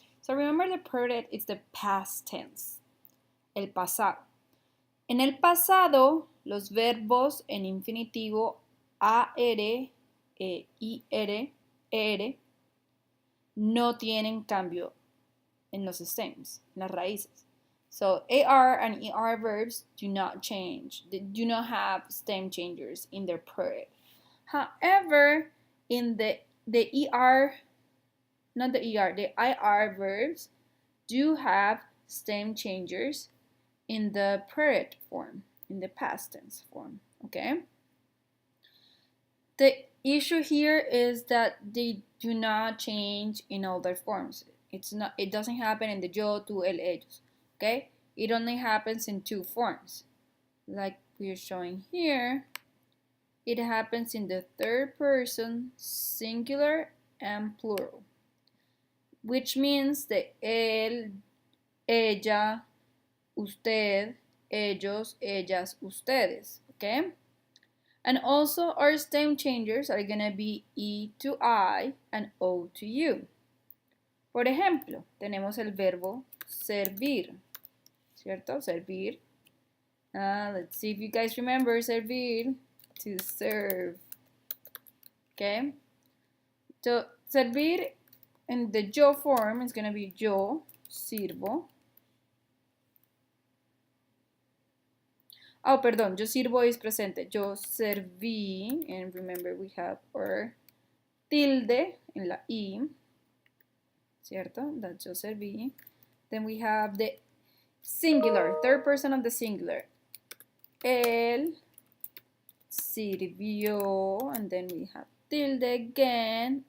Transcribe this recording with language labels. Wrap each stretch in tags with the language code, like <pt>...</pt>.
<en>So remember the preterite is the past tense,</en> <es>el pasado. En el pasado, los verbos en infinitivo AR, IR, ER no tienen cambio en los stems, en las raíces.</es> <en>So AR and ER verbs do not change. They do not have stem changers in their preterite. However, in the ER, not the ER, the IR verbs do have stem changers in the preterite form, in the past tense form, okay? The issue here is that they do not change in all their forms. It doesn't happen in the yo, tú, él, ellos, okay? It only happens in two forms. Like we're showing here, it happens in the third person, singular and plural, which means the él, ella, usted, ellos, ellas, ustedes, okay? And also our stem changers are going to be E to I and O to U.</en> <es>Por ejemplo, tenemos el verbo servir, ¿cierto? Servir.</es> <en>Let's see if you guys remember servir, to serve. Okay? So, servir in the yo form is going to be</en> <es>yo sirvo. Oh, perdón, yo sirvo is presente. Yo serví,</es> <en>and remember we have our tilde</en> <es>en la I, ¿cierto?</es> <en>That's</en> <es>yo serví.</es> <en>Then we have the singular, third person of the singular.</en> <es>Él sirvió,</es> <en>and then we have tilde again.</en>